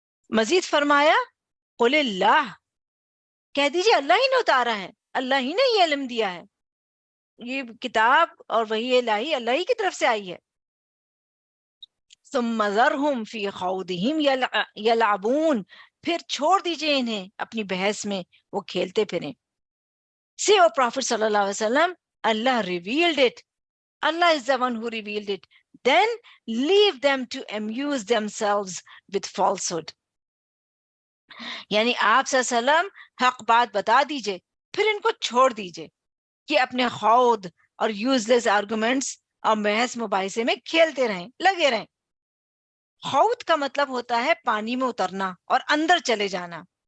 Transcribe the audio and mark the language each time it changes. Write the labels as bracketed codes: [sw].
[ur] مزید فرمایا قل اللہ, کہہ دیجئے اللہ ہی نے اتارا ہے, اللہ ہی نے یہ علم دیا ہے, یہ کتاب اور وحی الہی اللہ ہی کی طرف سے آئی ہے. [ar] ثم ذرہم فی خوضہم یلعبون, [ur] پھر چھوڑ دیجئے انہیں اپنی بحث میں وہ کھیلتے پھریں. [en] Say, O Prophet صلی اللہ علیہ وسلم, Allah revealed it. Allah is the one who revealed it. Then leave them to amuse themselves with falsehood. [ur] یعنی آپ صلی اللہ علیہ وسلم حق بات بتا دیجئے پھر ان کو چھوڑ دیجئے کہ اپنے خوض اور یوزلیس آرگومنٹس اور بحث مباحثے میں کھیلتے رہیں, لگے رہیں. خوض کا مطلب ہوتا ہے پانی میں اترنا اور اندر چلے جانا.